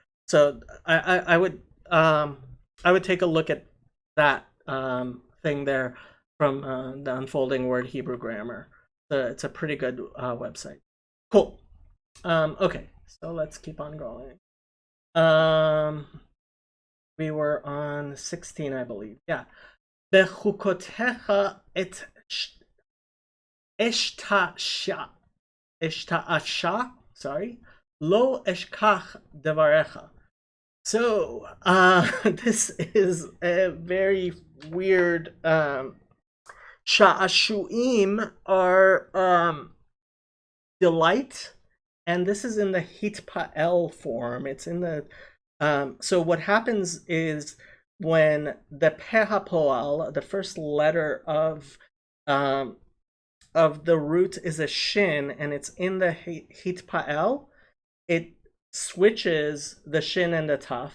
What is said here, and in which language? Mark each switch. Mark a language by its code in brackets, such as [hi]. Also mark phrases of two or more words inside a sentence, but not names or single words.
[en] So I would take a look at that thing there from the unfolding word Hebrew grammar. It's a pretty good website. Cool. Okay, so let's keep on going. We were on 16, I believe. Yeah. [he] בחקתיך את אשתעשע, [en] sorry, [he] לא אשכח דברך. [en] So, this is a very weird, sha'ashuim are, delight, and this is in the hitpa'el form. It's in the, so what happens is when the pehapoal, the first letter of the root is a shin, and it's in the hitpa'el, it switches the shin and the taf.